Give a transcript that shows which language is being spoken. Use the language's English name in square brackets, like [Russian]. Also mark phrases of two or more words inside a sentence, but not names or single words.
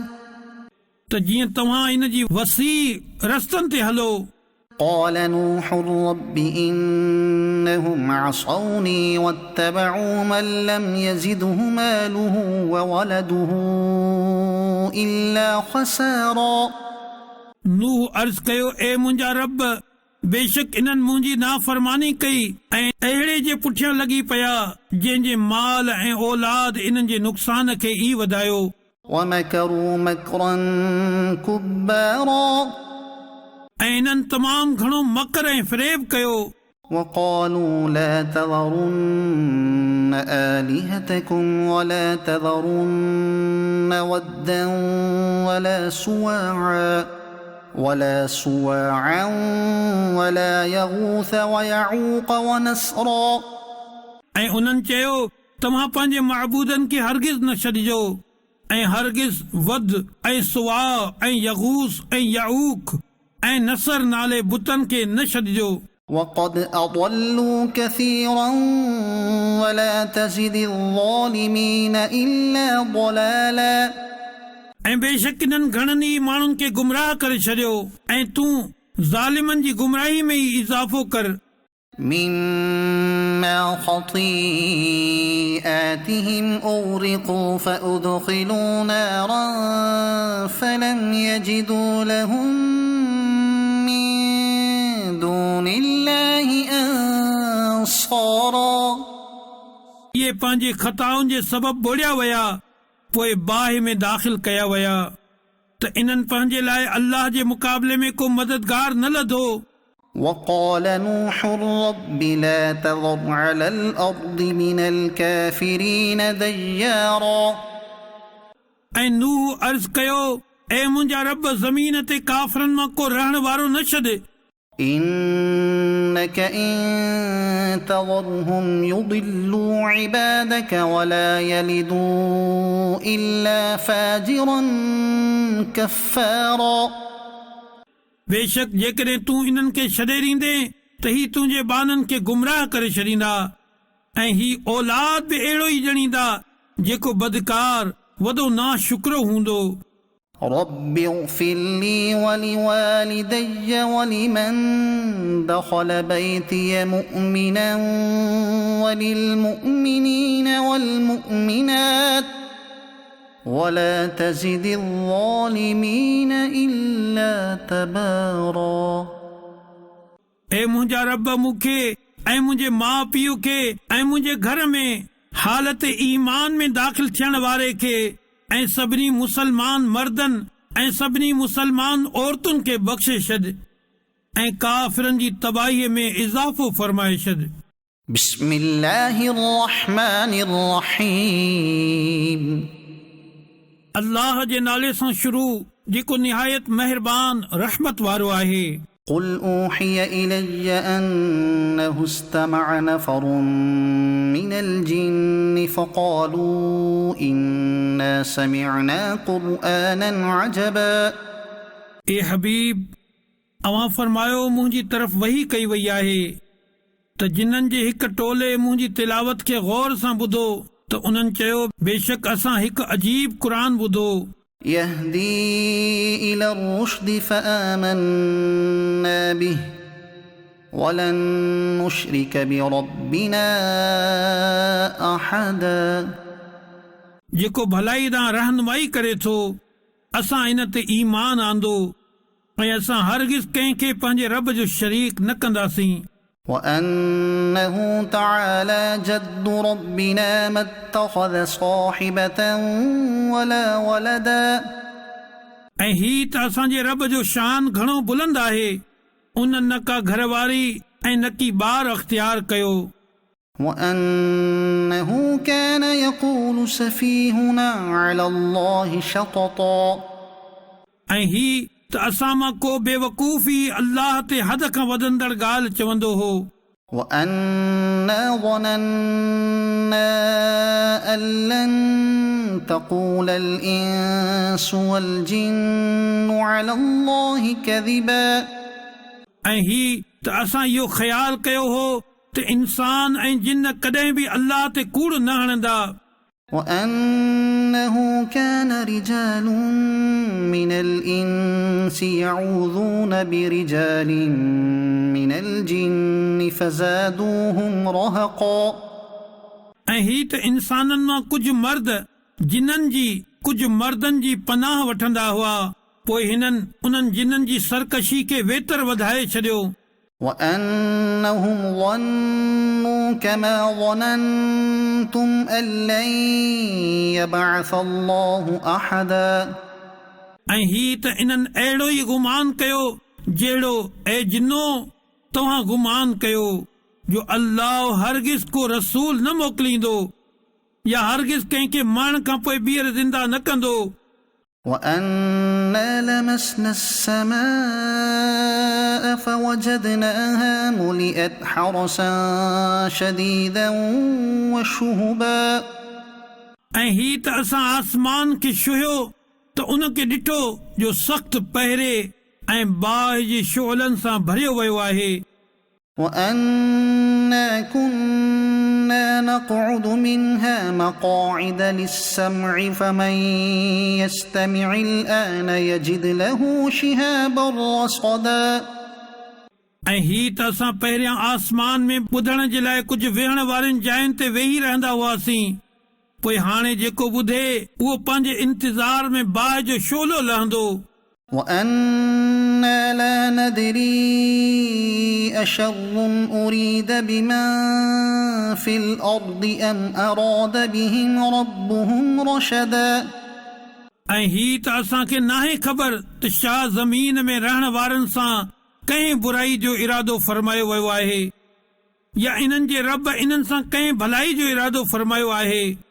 [Sindhi] त जीअं तव्हां इन जी वसी रस्तनि ते हलो [Arabic] قال نوح رب إنهم عصوني واتبعوا من لم يزده ماله وولده إلا خسارا [Sindhi] नूह अर्ज़ कयो ए मुंहिंजा रब बेशक इन्हनि मुंहिंजी नाफ़रमानी कई ऐं अहिड़े जे पुठियां लॻी पिया जंहिंजे माल ऐं औलाद इन्हनि जे नुक़सान खे ई वधायो [Arabic] ومكروا مكرا كبارا [Sindhi] ऐं इन्हनि तमामु घणो मकर ऐं फ़रेब कयो [Arabic] وقالوا لا تذرن آلهتكم ولا تذرن ودا ولا سواعا ولا يغوث ويعوق ونسرا [Sindhi] ऐं उन्हनि चयो तव्हां पंहिंजे महबूदनि खे हरगिज़ न छॾिजो ऐं हरगिज़ वद ऐं सुवा ऐं यगूस ऐं याऊक ऐं नसर नाले बुतनि खे न छॾिजो [Arabic] وقد أضلوا كثيرا ولا تزد الظالمين إلا ضلالا [Sindhi] ऐं बेशक इन्हनि घणनि ई माण्हुनि खे गुमराह करे छॾियो ऐं तूं ज़ालिमनि जी गुमराही में ई इज़ाफ़ो कर [Arabic] مما خطيئاتهم أغرقوا فأدخلوا نارا فلم يجدوا لهم من دون الله أنصارا [Sindhi] इहे पंहिंजे ख़ताउनि जे सबबु ॿोड़िया विया पोइ बाहि में दाख़िल कया विया त इन्हनि पंहिंजे लाइ अल्लाह जे मुक़ाबले में को मददगार न लधो [Arabic] وقال نوح رب لا تذر على الأرض من الكافرين ديارا [Sindhi] ऐं नूह अर्ज़ कयो ऐ मुंहिंजा रब ज़मीन ते काफ़रनि मां को रहण वारो न छॾे [Arabic] إنك إن تذرهم يضلوا عبادك ولا يلدوا إلا فاجرا كفارا [Sindhi] बेशक जेकॾहिं तूं इन्हनि खे छॾे ॾींदे त ही तुंहिंजे बाननि खे गुमराह करे छॾींदा ऐं ही औलाद बि अहिड़ो ई ॼणींदा जेको बदकार वॾो नाशुक्रो हूंदो [Arabic] رب اغفر لي ولوالدي ولمن دخل بيتي مؤمنا وللمؤمنين والمؤمنات ولا تزد الظالمين إلا تبارا [Sindhi] ऐं मुंहिंजा रब मूंखे ऐं मुंहिंजे माउ पीउ खे ऐं मुंहिंजे घर में हालत ईमान में दाख़िल थियण वारे खे ऐं सभिनी मुसलमान मर्दनि ऐं सभिनी मुसलमान औरतुनि खे बख़्शे छॾ ऐं काफ़िरनि जी तबाहीअ में इज़ाफ़ो फ़रमाए छॾ [Arabic] بسم الله الرحمن الرحيم [Sindhi] अल्लाह जे नाले सां शुरू जेको निहायत महिरबान रहमत वारो आहे [Arabic] قل أوحي إلي أنه استمع نفر من الجن فقالوا إنا سمعنا قرآنا عجبا [Sindhi] ए हबीब अवां फरमायो मुंहिंजी तरफ़ वही कई वई आहे त जिन्हनि जे हिकु टोले मुंहिंजी तिलावत खे गौर सां ॿुधो त उन्हनि चयो बेशक असां हिकु अजीब क़ुरान ॿुधो [Arabic] يهدي إلى الرشد فآمنا به ولن نشرك بربنا أحدا [Sindhi] जेको भलाई ॾांहुं रहनुमाई करे थो असां इन ते ईमान आंदो ऐं असां हरगिज़ कंहिंखे पंहिंजे रब जो शरीक न कंदासीं [Arabic] وأنه تعالى جد ربنا ما اتخذ صاحبة ولا ولدا [Sindhi] ऐं ही त असांजे रब जो शान घणो बुलंद आहे उन न का घरवारी ऐं न की ॿार अख़्तियार कयो [Arabic] وأنه كان يقول سفيهنا على الله شططا [Sindhi] ऐं ही त असां मां को बेवकूफ़ी अल्लाह ते हद खां वधंदड़ ॻाल्हि चवंदो हो [Arabic] وأنا ظننا أن لن تقول الإنس والجن على الله كذبا [Sindhi] ऐं ही त असां इहो ख़्यालु कयो हो त इंसान ऐं जिन कॾहिं बि अल्लाह ते कूड़ न हणंदा [Arabic] وأنه كان رجال من الإنس يعوذون برجال من الجن فزادوهم رهقا [Sindhi] ऐं ही त इंसाननि मां कुझु मर्द जिन्हनि जी कुझु मर्दनि जी पनाह वठंदा हुआ पोइ हिननि उन्हनि जिन्हनि जी सरकशी खे वेतर वधाए छॾियो [Arabic] وأنهم ظنوا كما ظننتم أن لن يبعث الله أحدا [Sindhi] ऐं ही त इन्हनि अहिड़ो ई गुमान कयो जहिड़ो ऐ जिन्नो तव्हां गुमान कयो जो अल्लाह हरगिज़ को रसूल न मोकिलींदो या हरगिज़ कंहिंखे मरण खां पोइ ॿीहर ज़िंदा न कंदो [Arabic] وأنا لمسنا السماء فوجدناها ملئت حرسا شديدا وشهبا [Sindhi] ऐं ही त असां आसमान खे छुहियो त उन खे ॾिठो जो सख़्त पहिरे ऐं बाहि जी शोलनि सां भरियो वियो आहे [Arabic] وأنا كنا نقعد منها مقاعد للسمع فمن يستمع الآن يجد له شهابا رصدا [Sindhi] ऐं ही त असां पहिरियां आसमान में ॿुधण जे लाइ कुझु वेहण वारनि जायुनि ते वेही रहंदा हुआसीं पोइ हाणे जेको ॿुधे उहो पंहिंजे इंतज़ार में बाहि जो शोलो लहंदो [Arabic] وأنا لا ندري أشر أريد بمن في الأرض أم أراد بهم ربهم رشدا [Sindhi] ऐं ही त असांखे नाहे ख़बर त छा ज़मीन में रहण वारनि सां कंहिं बुराई जो इरादो फरमायो वियो आहे या इन्हनि जे रब इन्हनि सां कंहिं भलाई जो इरादो फरमायो आहे